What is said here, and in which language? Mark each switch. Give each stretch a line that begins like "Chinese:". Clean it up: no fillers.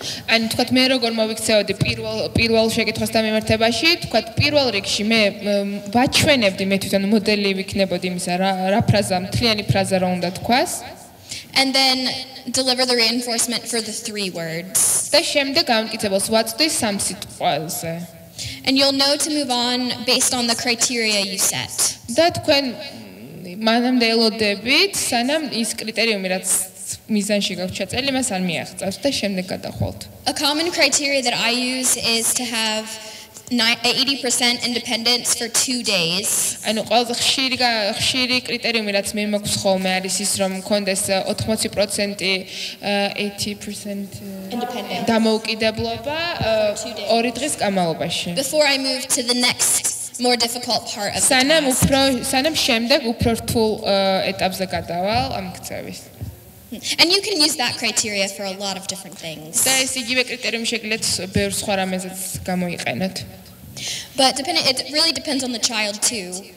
Georgian: And თქვათ მე როგორ მოვიქცეოდი პირველ შეკითხვას და მიმართებაში, თქვათ პირველ რიგში მე ვაჩვენებდი მე თვითონ მოდელი ვიქნებოდი იმისა რა ფრაზა, მთლიანი ფრაზა რა უნდა თქვას.
English: And then deliver the reinforcement for the 3 words.
Georgian: და შემდეგ გამკითებელს ვაწვდი 3 სიტყვაზე.
English: And you'll know to move on based on the criteria you set.
Georgian: და თქვენ მანამდე ელოდებით, სანამ ის კრიტერიუმი რაც მიზანში გაქვთ ჩაწელი, მას არ მიაღწევთ და შემდეგ გადახვალთ.
English: A common criteria that I use is to have 80% independence for 2 days.
Georgian: ანუ ყველაზე ხშირი კრიტერიუმი რაც მე მაქვს ხოლმე არის ის რომ მქონდეს 80% 80%
English: Independent.
Georgian: დამოუკიდებლობა 2 დღის განმავლობაში.
English: Before I move to the next more difficult part of the task.
Georgian: სანამ შემდეგ უფრო რთულ ეტაპზე გადავალ ამ ქცევის.
English: And you can use that criteria for a lot of different things.
Georgian: და ეს იგივე კრიტერიუმი შეგიძლიათ ბევრ სხვა რამეზეც გამოიყენოთ.
English: But it really depends on the child too.